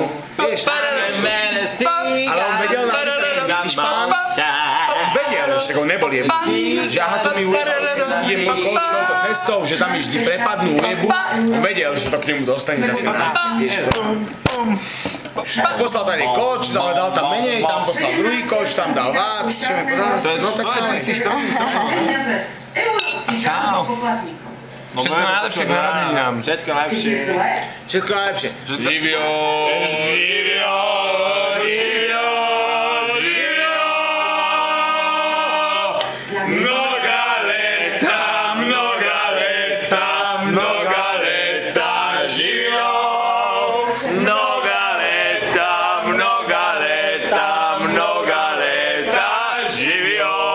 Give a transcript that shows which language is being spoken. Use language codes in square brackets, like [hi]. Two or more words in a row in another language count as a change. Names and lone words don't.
[sk] Vieš, ale on vedel napríklad ten Bicišpán, on vedel, že on nebol jebnutý, že aha, to mi ujebal, keď idem koč touto cestou, že tam mi vždy prepadnú ujebu, on vedel, že to k nemu dostane zase nás, vieš to. Poslal tady koč, ale dal tam menej, tam poslal druhý koč, tam dal vác, čo mi povedal, no tak to Čau. Všetko najlepšie k narodeninám. Všetko najlepšie. Všetko najlepšie. [sr] Živio, živio, živio, živio. Mnoga leta, živio. Mnoga leta, živio.